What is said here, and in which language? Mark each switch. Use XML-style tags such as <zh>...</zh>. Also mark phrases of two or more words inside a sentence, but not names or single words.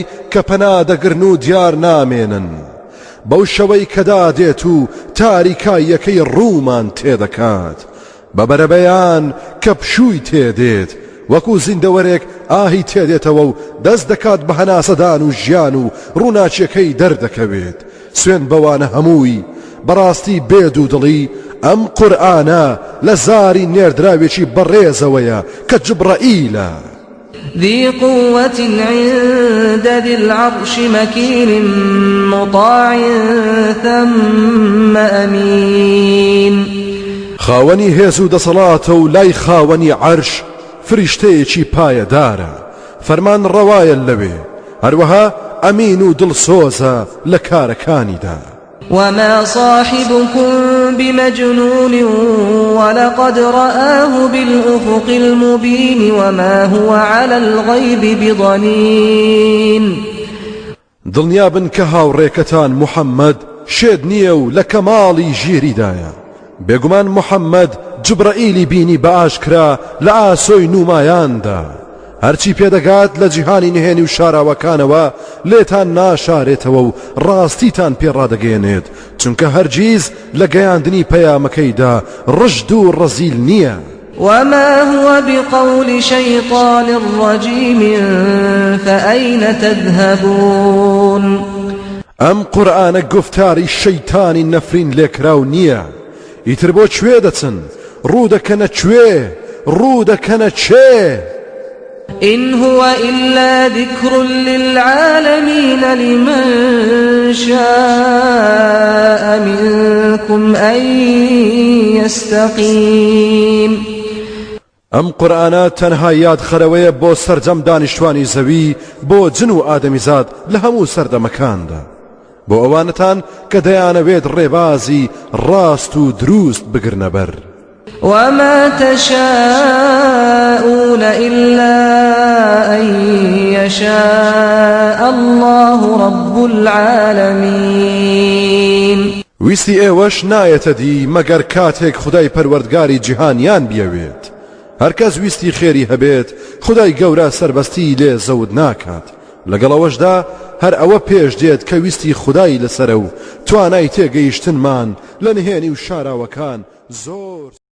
<ckb>کە پەنا دەگرن و دیار نامێنن بەو شەوەی کەدا دێت و تاریکاییەکەی ڕوومان تێدەکات بە بەرەبەیان کە پشووی تێدێت وەکو زیندەوەرێک ئاهی تێدێتەوە و دەست دەکات بە هەناسەدان و ژیان و ڕووناچیەکەی دەردەکەوێت سوێن بەوانە هەمووی بەڕاستی بێد و دڵی ئەم قورئانە لە زاری نێردراوێکی بەڕێزەوەیە کە جبرائیلە</ckb> <ar>ذي قوة عند ذي العرش مكين مطاع ثم أمين</ar> <ckb>خاوەنی هێز و دەسەڵاتە و لای خاوەنی عەرش فریشتەیەکی پایەدارە فەرمان ڕەوایە لەوێ هەروەها ئەمین و دڵسۆزە لە کارەکانیدا</ckb> <ar>وما صاحبكم بمجنون ولقد رآه بالأفق المبين وما هو على الغيب بضنين</ar> <ckb>دڵنیابن کە هاوڕێکەتان محەممەد شێد نییە و لە کەماڵی ژیریدایە بێگومان محەممەد جبرائیلی بینی بە ئاشکرا لە ئاسۆی نومایاندا هەرچی پێدەگات لە جیهانی نهێنی و شاراوەکانەوە لێتان ناشارێتەوە و ڕاستیتان پێڕادەگەێنێت چونکە هەرگیز لە گەیاندنی پەیامەکەیدا ڕژد و ڕەزیل نییە</ckb> <ar>وما هو بقول شيطان رجيم فأين تذهبون</ar> <ckb>ئەم قورئانە گفتاری شەیتانی نەفرین لێکراو نییە ئیتر بۆ کوێ دەچن ڕوودەکەنە کوێ ڕوودەکەنە چێ</ckb> <ar>إن هو إلا ذكر للعالمين لمن شاء منكم أن يستقيم</ar> <ckb>ئەم قورئانە تەنها یاد خەرەوەیە بۆ سەرجەم دانیشتوانی زەوی بۆ جن و ئادەمیزاد لە هەموو سەردەمەکاندا بۆ ئەوانتان کە دەیانەوێت ڕێبازی ڕاست و دروست بگرنە بەر</ckb> <ar>وما تشاءون إلا أن يشاء الله رب العالمين</ar> <ckb>ویستی ئێوەش نایەتە دی مەگەر کاتێک خدای پەروەردگاری جیهانیان بیەوێت هەرکەس ویستی خێری هەبێت خدای گەورە سربەستی لێ زەود ناکات لەگەڵەوەشدا هەر ئەوە پێش دێت کە ویستی خدای لەسەرە و توانای تێگەیشتنمان لە نهێنی و شاراوەکان زۆر</ckb>